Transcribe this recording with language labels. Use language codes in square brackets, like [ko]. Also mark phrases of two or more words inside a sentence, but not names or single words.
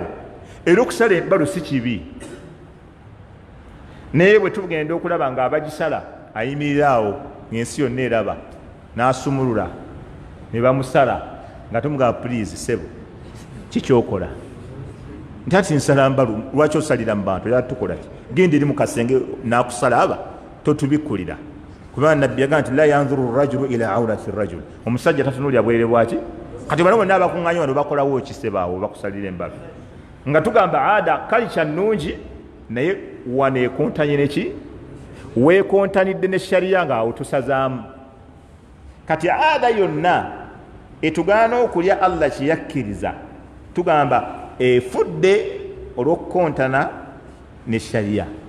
[lg] Era okusala embalu si kibi, naye bwe tugenda okulaba nga abagisala ayimiriraawo ng'ensi yonna eraba n'asumulula ne bamusala nga tumugamba [en] please sebo [lg] kikyokola nti ati nsala mbalu, lwaki osalira mu bantu? Era tukola ki? Genda eri mu kasenge n'akusala aba totubikkulira, kubanga nabbi yagamba nti [ar] لا ينظر الرجل إلى عورة الرجل, [lg] omusajja tatunuulira bwerere bwaki. Kati bano bonna abakuŋŋaanya wano bakolawo ekisebaawo bakusalira embalu, nga tugamba ada kalica nnungi, naye wano ekontanye neki? Weekontanidde ne sharia ng'awo tusazaamu. Kati ada yonna etugaana okulya Allah kye yakkiriza tugamba efudde olw'okukontana ne sharia.